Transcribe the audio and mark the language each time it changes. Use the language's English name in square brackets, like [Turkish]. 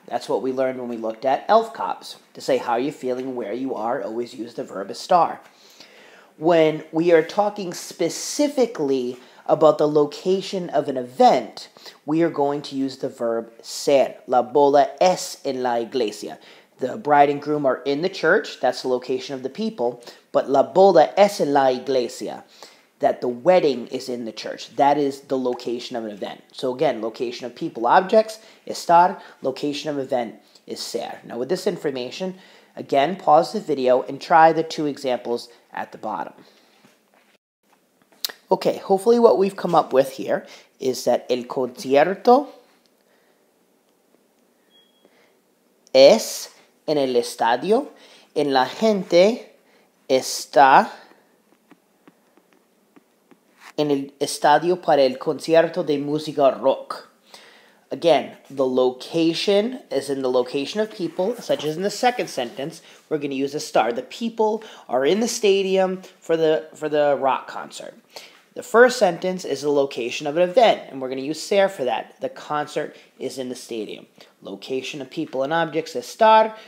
[English] That's what we learned when we looked at elf cops. To say how you're feeling, where you are, always use the verb estar. When we are talking specifically about the location of an event, we are going to use the verb ser. [Spanish] La boda es en la iglesia. [English] The bride and groom are in the church. That's the location of the people. But [Spanish] la boda es en la iglesia. [English] That the wedding is in the church. That is the location of an event. So again, location of people, objects, estar. Location of event is ser. Now with this information, again, pause the video and try the two examples at the bottom. Okay, hopefully what we've come up with here is that [Spanish] el concierto es en el estadio, en la gente está en el estadio para el concierto de música rock. [English] Again, the location is in the location of people, such as in the second sentence, we're going to use estar. The people are in the stadium for the rock concert. The first sentence is the location of an event, and we're going to use ser for that. The concert is in the stadium. Location of people and objects, estar.